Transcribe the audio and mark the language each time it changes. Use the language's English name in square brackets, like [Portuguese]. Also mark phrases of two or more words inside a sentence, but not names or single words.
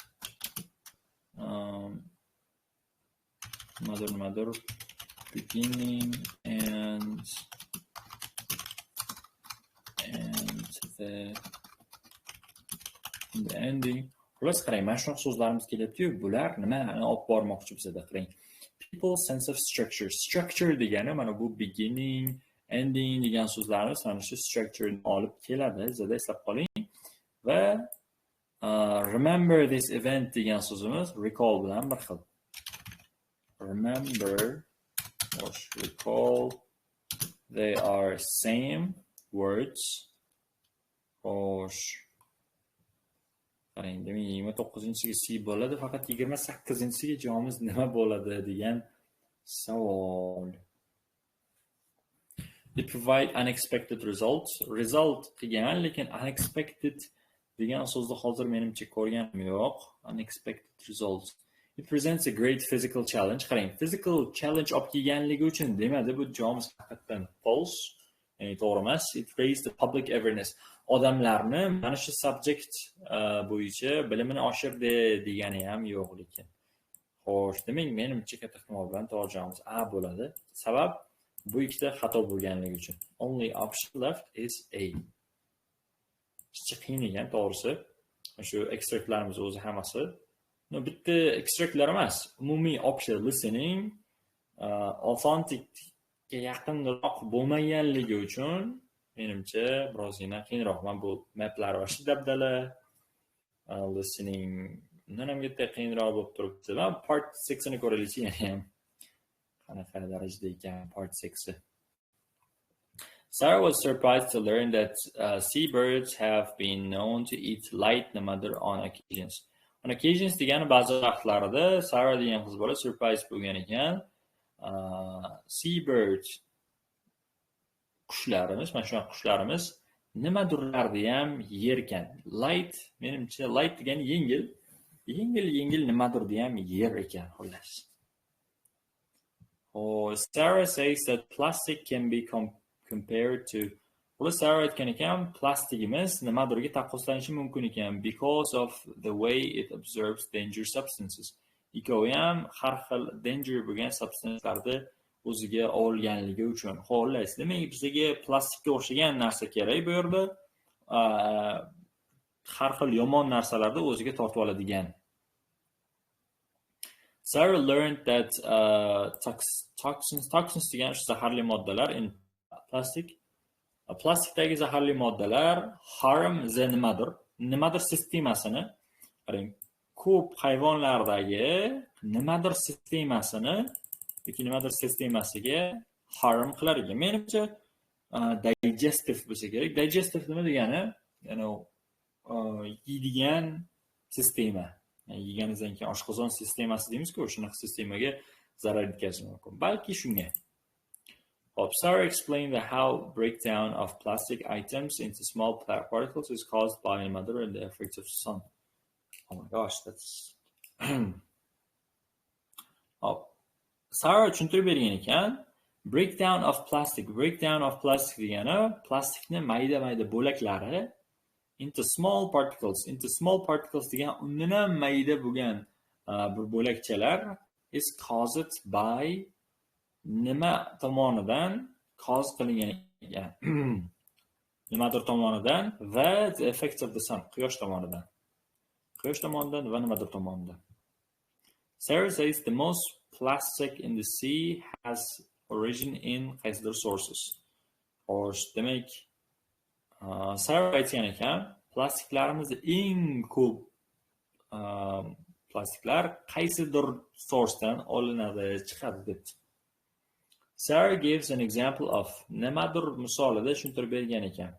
[English] Mother, beginning and the ending. [Uzbek] Xullas qarang, mana shunaqa so'zlarimiz kelyapti-yu, bular nimani olib bormoqchi bizda qarang. [English] People sense of structure. [Uzbek] Structure degani mana bu [English] beginning, ending [Uzbek] degan so'zlarimiz mana shu structure ni olib keladi. Sizlar eslab qoling. Va [English] remember this event [Uzbek] degan so'zimiz recall bilan bir xil. [English] Remember or recall, they are same words. [Uzbek] Xo'sh. Qarang, demak 29-ga C bo'ladi, faqat 28-ga javob nima bo'ladi degan savol. [English] They provide unexpected results. [Uzbek] Result qilgan, lekin unexpected degan so'zni hozir menimcha ko'rganim yo'q. [English] Unexpected results. It presents a great physical challenge. [Uzbek] Qarang, [English] physical challenge [Uzbek] olib kelganligi uchun demadi, bu javob haqiqatan false. Ya'ni to'g'ri emas. It raised the public awareness. Odamlarni mana shu subject bo'yicha bilimini oshirdi degani ham yo'q lekin. Xo'sh, demak menimcha katta ehtimol bilan to'g'ri javobimiz A bo'ladi. Sabab bu ikkita xato bo'lganligi uchun. [English] Only option left is A. [Uzbek] Kichik qiyin ekan to'g'risi. Shu extractlarimiz o'zi hammasi. No, bitta extractlar emas, umumiy [English] option listening authenticga [Uzbek] yaqinroq bo'lmaganligi uchun menimcha birozgina qiyinroq. Mana bu maplar va dabdala listening undan ham katta qiyinroq bo'lib turibdi. Va part 6 ni ko'raylik, yana ham qanaqa darajada ekan part 6. [English] Sarah was surprised to learn that seabirds have been known to eat light nimadir on occasions. On occasions [Uzbek] degani ba'zi vaqtlarda Sarah degan qiz bola surprise bo'lgan ekan. Seabird qushlarimiz, mana shu qushlarimiz nimadirlarni ham yer ekan. Light, menimcha light degani yengil nimadirni ham yer ekan xullas. [English] Sarah says that plastic can be compared to [Uzbek] Sarah aytgan ekan, plastigimiz nimadirga taqqoslanishi mumkin ekan [English] because of the way it absorbs dangerous substances. [Uzbek] Ikkovi ham har xil danger bo'lgan substancelarni o'ziga olganligi uchun. Xo'sh, demak bizga plastikka o'xshagan narsa kerak bu yerda. Har xil yomon narsalarni o'ziga tortib oladigan. [English] Sarah learned that toxins [Uzbek] degan shu zaharli moddalar [English] in plastic. [Uzbek] Plastikdagi zaharli moddalar harm nimadir sistemasini, qarang, ko'p hayvonlardagi nimadir sistemasini yoki nimadir sistemasiga harm qilar ekan. Menimcha digestive bo'lsa kerak. Digestive nima degani? Ya'ni yeydigan sistema. Yeganingizdan keyin oshqozon sistemasi deymiz-ku, shunaqa sistemaga zarar yetkazishi mumkin. Balki shunga. [English] Sarah explained how breakdown of plastic items into small particles is caused by mother and the effects of sun. Oh my gosh, that's Sarah [Uzbek] tushuntirib bergan ekan. [English] Breakdown of plastic [Uzbek] degani plastikni mayda bo'laklari [English] into small particles [Uzbek] degan undan ham mayda bo'lgan bir bo'lakchalar [English] is caused by [Uzbek] nima tomonidan cause qilingan ekan. Nimadir tomonidan va [English] the effects of the sun, [Uzbek] quyosh tomonidan va nimadir tomonidan. [English] Sarah says the most plastic in the sea has origin in qaysidir sources. [Uzbek] Demak, Sarah aytgan ekan, plastiklarimizda eng ko'p plastiklar qaysidir sourcedan olinadi, chiqadi deb. [English] Sarah gives an example of [Uzbek] nimadir misolida tushuntirib bergan ekan.